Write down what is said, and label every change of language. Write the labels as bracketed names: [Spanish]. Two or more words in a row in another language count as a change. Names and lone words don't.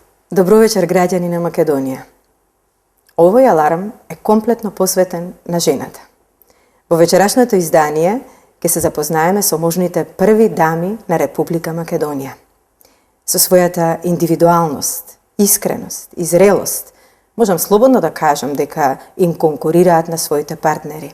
[Macedonian] Dobro večer, građani na Makedonija. Ovoj alarm je kompletno posveten na ženата. Во вечерашното издание ќе се запознаеме со можните први дами на Република Македонија. Со својата индивидуалност, искреност и зрелост, можам слободно да кажам дека им конкурираат на своите партнери.